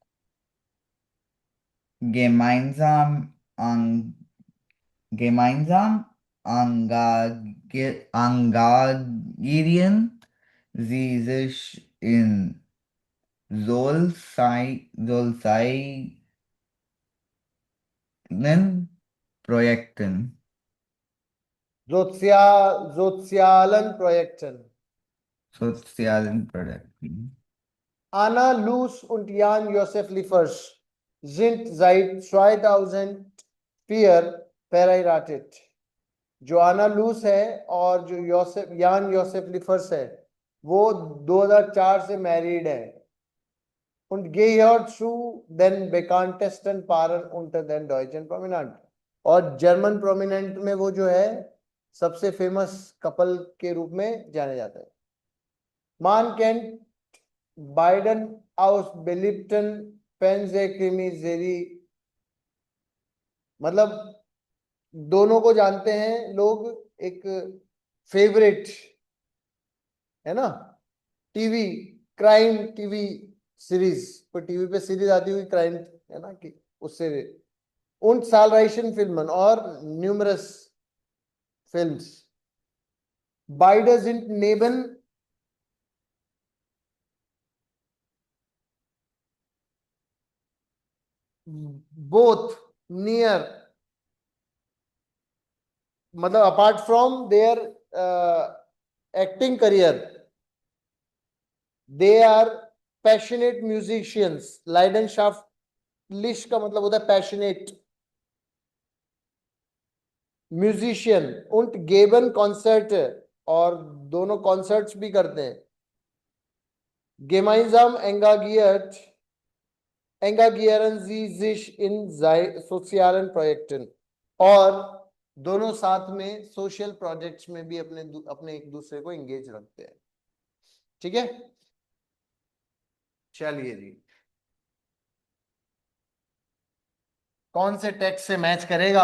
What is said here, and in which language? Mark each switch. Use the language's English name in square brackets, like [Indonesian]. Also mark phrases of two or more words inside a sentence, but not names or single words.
[German] gemeinsam engagieren sie sich in solchen Projekten. सोशलन प्रोजेक्शन. [English] So it's the Allen product. [German] Anna Luz und Jan Josef Liefers sind seit 2004 verheiratet. [Hindi] जो आना लूस है और जो यान योसेफ लिफर्स है वो 2004 से मैरिड है. [German] Und gehört zu den bekanntesten Paaren unter den deutschen Prominenten. [Hindi] और जर्मन प्रोमिनेंट में वो जो है सबसे [English] famous couple [Hindi] के रूप में जाने जाता है. [German] Man kennt beiden aus beliebten Fernsehkrimiserie. [Hindi] मतलब दोनों को जानते हैं लोग एक फेवरेट है ना [English] TV crime TV series [Hindi] पर टीवी पे सीरीज आती हुई क्राइम है ना कि उससे [German] und zahlreichen Filmen [Hindi] और [English] numerous films. [German] Beide sind neben [English] both near मतलब apart from their acting career they are passionate musicians. [Hindi] Leidenschaftlich का मतलब होता है [English] passionate musician [German] und geben Konzerte [Hindi] और दोनों कॉन्सर्ट्स भी करते हैं. [German] Gemeinsam engagieren sie sich in sozialen Projekten [Hindi] और दोनों साथ में [English] social projects [Hindi] में भी अपने एक दूसरे को एंगेज रखते हैं. ठीक है, चलिए जी, कौन से टेक्स्ट से मैच करेगा?